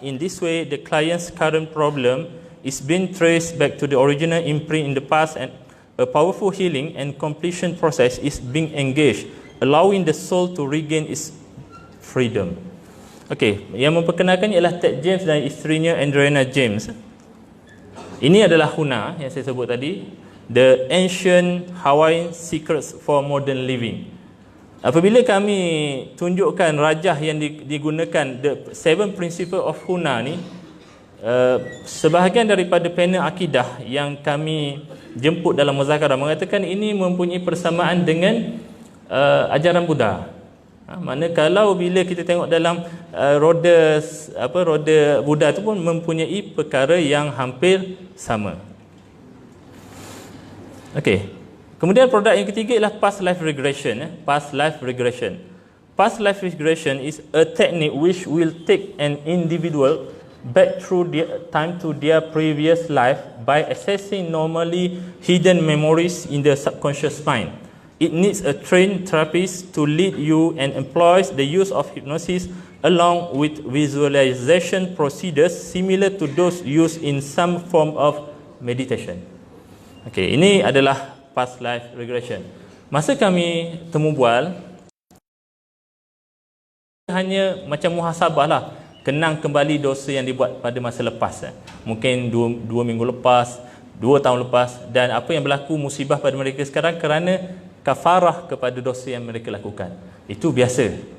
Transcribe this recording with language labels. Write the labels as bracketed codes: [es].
[en] In this way, the client's current problem is being traced back to the original imprint in the past, and a powerful healing and completion process is being engaged, allowing the soul to regain its freedom. [ms] Okey, yang memperkenalkan ialah Ted James dan isterinya Adriana James. Ini adalah HUNA yang saya sebut tadi, [en] The Ancient Hawaiian Secrets for Modern Living. [ms] Apabila kami tunjukkan rajah yang digunakan, [en] the 7 principle of HUNA [ms] ni, sebahagian daripada panel akidah yang kami jemput dalam muzakarah mengatakan ini mempunyai persamaan dengan ajaran Buddha. Mana kalau bila kita tengok dalam roda Buddha itu pun mempunyai perkara yang hampir sama. Okey. Kemudian produk yang ketiga ialah past life regression. [en] Past life regression. Past life regression is a technique which will take an individual back through time to their previous life by accessing normally hidden memories in the subconscious mind. It needs a trained therapist to lead you and employs the use of hypnosis along with visualization procedures similar to those used in some form of meditation. [ms] Okey, ini adalah past life regression. Masa kami temu bual, hanya macam muhasabah lah, kenang kembali dosa yang dibuat pada masa lepas. Mungkin 2 minggu lepas, 2 tahun lepas, dan apa yang berlaku musibah pada mereka sekarang kerana kafarah kepada dosa yang mereka lakukan. Itu biasa.